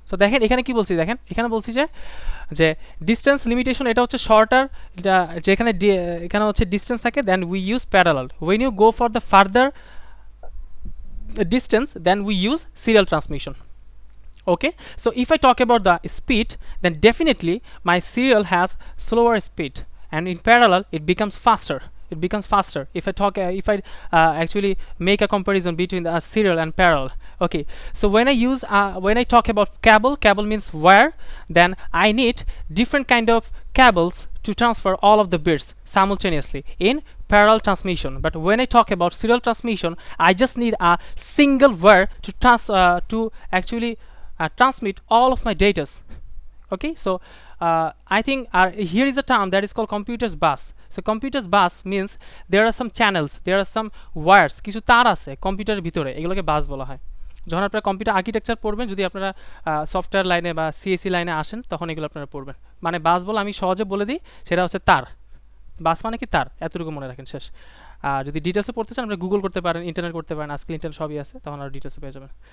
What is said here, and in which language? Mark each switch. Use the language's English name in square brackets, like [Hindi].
[Bangla] So দেখেন এখানে কি বলছি, দেখেন এখানে বলছি যে ডিস্টেন্স লিমিটেশন এটা হচ্ছে শর্টার, এটা যেখানে এখানে হচ্ছে ডিস্টেন্স থাকে [English] Then we use parallel, when you go for the further distance then we use serial transmission. Okay, so if I talk about the speed, then definitely my serial has slower speed, and in parallel it becomes faster. If I talk actually make a comparison between the serial and parallel. Okay, so when I talk about cable means wire, then I need different kind of cables to transfer all of the bits simultaneously in parallel transmission. But when I talk about serial transmission, I just need a single wire to actually transmit all of my data. Okay, so I think here is a term that is called computer's bus. So computer's bus means there are some channels, there are some wires, [Bangla] কিছু তার আছে কম্পিউটারের ভিতরে, এগুলোকে বাস বলা হয়। যখন আপনারা কম্পিউটার আর্কিটেকচার পড়বেন, যদি আপনারা সফটওয়্যার লাইনে বা সিএসসি লাইনে আসেন তখন এগুলো আপনারা পড়বেন। মানে বাস বলে আমি সহজে বলে দিই, সেটা হচ্ছে তার। বাস মানে কি তার, এতটুকু মনে রাখেন শেষ। আর যদি ডিটেলসে পড়তে চান আপনারা গুগল করতে পারেন, ইন্টারনেট করতে পারেন, আজকাল ইন্টারনেট সবই আছে, তখন আর ডিটেলসে পেয়ে যাবেন।